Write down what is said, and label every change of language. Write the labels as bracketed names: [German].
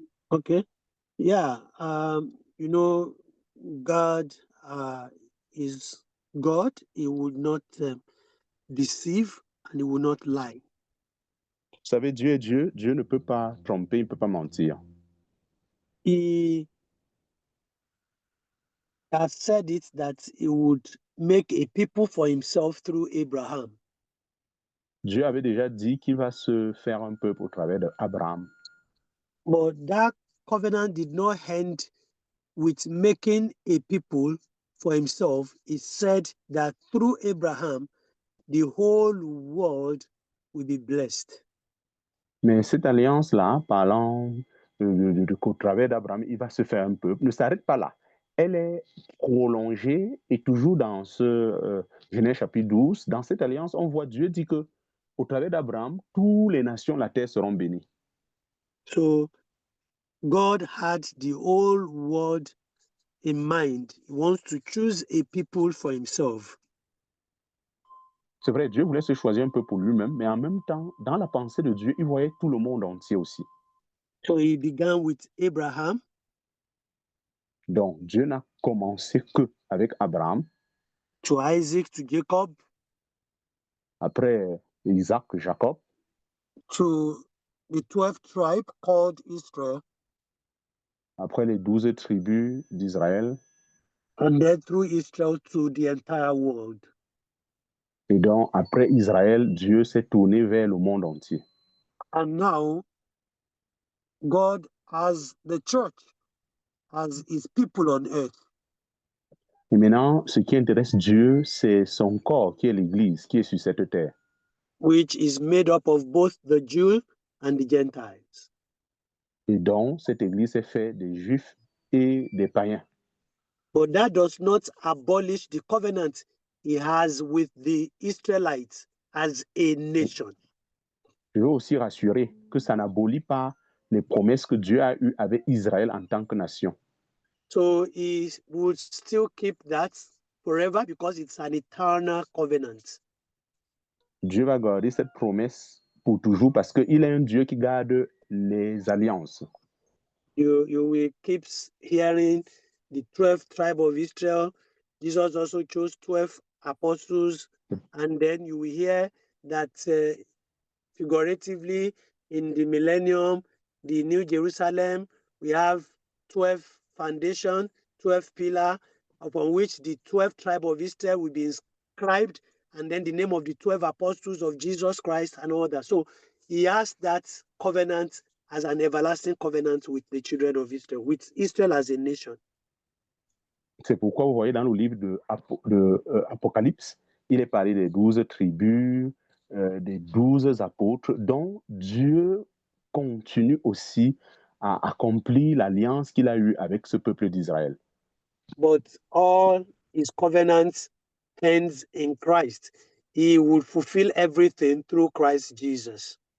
[English] okay. Yeah, you know, God is God. He would not deceive and he will not lie. [French] Vous savez, Dieu est Dieu. Dieu ne peut pas tromper, il ne peut pas mentir. [English] He has said it that he would make a people for himself through Abraham. [French] Dieu avait déjà dit qu'il va se faire un peuple au travers d'Abraham. [English] But that covenant did not end with making a people for himself. He said that through Abraham, the whole world will be blessed. [French] Mais cette alliance-là, parlant qu'au travers d'Abraham, il va se faire un peuple, ne s'arrête pas là. Elle est prolongée et toujours dans ce Genèse chapitre 12, dans cette alliance, on voit Dieu dit que au travers d'Abraham, toutes les nations de la terre seront bénies. [English] So God had the whole world in mind. He wants to choose a people for himself. [French] C'est vrai, Dieu voulait se choisir un peu pour lui-même, mais en même temps, dans la pensée de Dieu, il voyait tout le monde entier aussi. [English] So he began with Abraham. [French] Donc, Dieu n'a commencé que avec Abraham, [English] To Isaac, to Jacob, [French] après Isaac, Jacob, [English] to the 12th tribe called Israel, [French] après les 12 tribus d'Israël, [English] and then through Israel to the entire world. [French] et donc après Israël, Dieu s'est tourné vers le monde entier. [English] And now God has the church as his people on earth. [French] Et maintenant, ce qui intéresse Dieu, c'est son corps, qui est l'Église, qui est sur cette terre. [English] Which is made up of both the Jews and the Gentiles. [French] Et donc, cette Église est faite des Juifs et des païens. [English] But that does not abolish the covenant he has with the Israelites as a nation. [French] Je veux aussi rassurer que ça n'abolit pas les promesses que Dieu a eues avec Israël en tant que nation. [English] So he would still keep that forever because it's an eternal covenant. Dieu va garder cette promesse pour toujours parce qu'il est un Dieu qui garde les alliances. You will keep hearing the 12th tribe of Israel. Jesus also chose 12 apostles, and then you will hear that figuratively in the millennium, the New Jerusalem, we have 12 foundation, 12 pillar, upon which the 12 tribe of Israel will be inscribed, and then the name of the 12 apostles of Jesus Christ and all that. So he has that covenant as an everlasting covenant with the children of Israel, with Israel as a nation. [French] C'est pourquoi vous voyez dans le livre de Apocalypse, il est parlé des 12 tribus, des 12 apôtres, dont Dieu continue aussi à accomplir l'alliance qu'il a eue avec ce peuple d'Israël. [English] But all his covenants ends in Christ. He will fulfill everything through Christ Jesus.